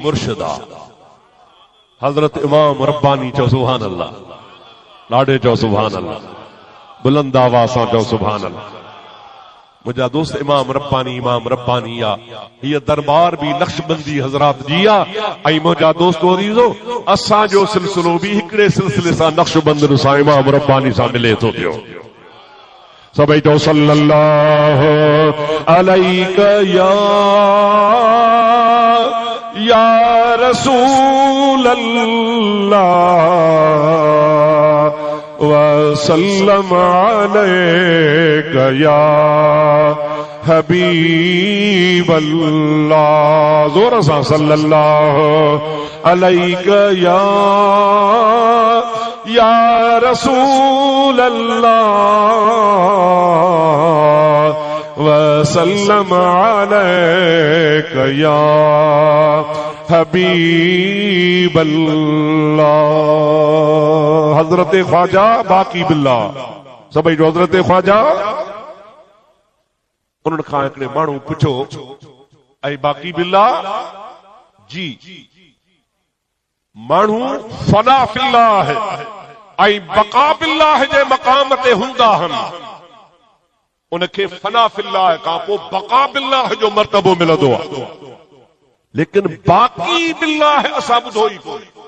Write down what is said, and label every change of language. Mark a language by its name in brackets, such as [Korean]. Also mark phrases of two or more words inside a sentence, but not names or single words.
[Sindhi] मुर्शिद आहे हज़रत इमाम रब्बानी चओ [Arabic] سبحان الله [Sindhi] ॾाढे चओ [Arabic] سبحان الله [Sindhi] बुलंद आवाज़ सां चओ [Arabic] سبحان الله [Sindhi] मुंहिंजा दोस्त इमाम रब्बानी आहे हीअ दरबार भी नक्शबंदी हज़रात जी आहे ऐं मुंहिंजा दोस्त अज़ीज़ो असांजो सिलसिलो भी हिकिड़े सिलसिले सां नक्शबंद सां इमाम रब्बानी सां मिले थो पियो सभई चओ [Arabic] صلى الله عليك يا رسول الله وسلم عليك يا حبيب الله [Sindhi] जोर सां [Arabic] صلى الله عليك يا رسول الله وسلم عليك يا حبيب الله. [Sindhi] हजरत ख्वाजा बाकी बिल्ला सभई जो हजरत ख्वाजा उन्होंने खां हिकिड़े माण्हू पुछो ऐं बाकी बिल्ला जी माण्हू [Arabic] فناء في الله [Sindhi] ऐं [Arabic] بقاء بالله [Sindhi] जे मक़ाम ते हूंदा आहिनि उनखे [Arabic] فناء في الله [Sindhi] खां पोइ [Arabic] بقاء بالله [Sindhi] जो मर्तबो मिलंदो आहे लेकिन बाकी बिल्लाह असां ॿुधो ई कोन।